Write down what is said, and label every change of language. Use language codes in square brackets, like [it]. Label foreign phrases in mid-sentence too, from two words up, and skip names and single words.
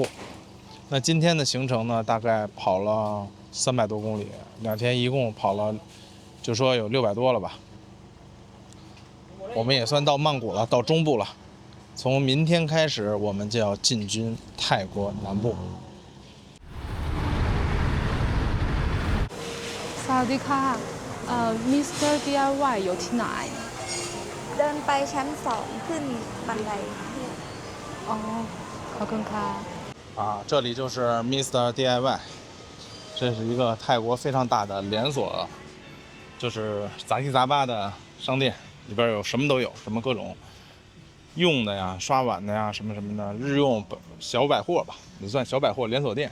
[zh] 那今天的行程呢，大概跑了300多公里，2天一共跑了，就说有600多了吧。我们也算到曼谷了，到中部了。从明天开始，我们就要进军泰国南部。 [th] สวัสดีค่ะมิสเตอร์ DIY อยู่ที่ไหน เดินไปชั้น2ขึ้นบันได 哦ขอบคุณค่ะ [zh] 这里就是 Mr. DIY， 这是一个泰国非常大的连锁，就是杂七杂八的商店，里边有什么都有，什么各种用的呀、刷碗的呀、什么什么的，日用小百货吧，也算小百货连锁店。